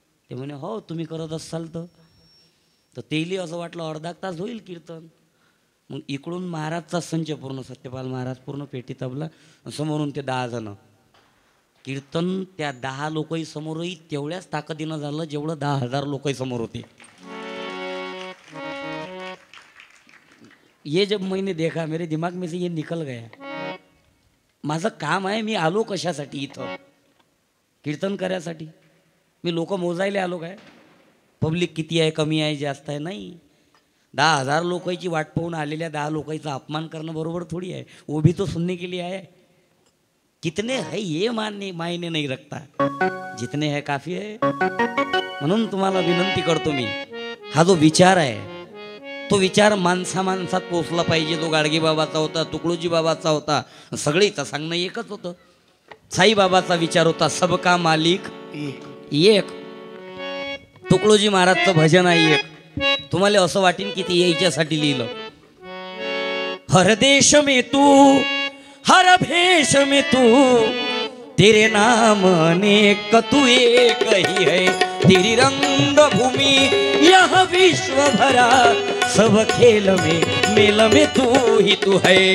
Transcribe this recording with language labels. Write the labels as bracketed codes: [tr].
[mr] ते म्हणे हो, तुम्ही करत असाल तर तेली असं वाटलं अर्धा तास होईल कीर्तन. मग इकडून महाराजचा संच पूर्ण, सत्यपाल महाराज पूर्ण पेटी तबला, समोरून ते 10 जण. कीर्तन त्या 10 लोकही समोरही तेवढ्याच ताकदीनं झालं जेवढं 10,000 लोकही समोर होते. [hi] ये जब मैंने देखा मेरे दिमाग में से ये निकल गया. [mr] माझं काम आहे, मी आलो कशासाठी इथं? कीर्तन करायसाठी. मी लोक मोजायला आलो काय? पब्लिक किती आहे, कमी आहे, जास्त आहे? नाही. 10,000 लोकांची वाट पाहून आलेल्या 10 लोकांचा अपमान करणं बरोबर थोडी आहे. [hi] वो भी तो सुनने के लिए आहे. कितने है ये मायने नहीं रखता, जितने है काफी है. [mr] म्हणून तुम्हाला विनंती करतो मी, हा जो विचार आहे तो विचार माणसात पोचला पाहिजे. तो गाडगे बाबाचा होता, तुकडोजी बाबाचा होता, सगळीचं सांगणं एकच होतं. साईबाबाचा विचार होता, [hi] सबका मालिक एक. [mr] तुकडोजी महाराजचं भजन आहे एक. तुम्हाला असं वाटेल की ते यायच्यासाठी लिहिलं. [hi] हर देश में तू, हर भेष में तू, तेरे नाम अनेक तू एक ही है. तेरी रंग भूमि यह विश्व भरा, सब खेल में मेल में तू ही तू है.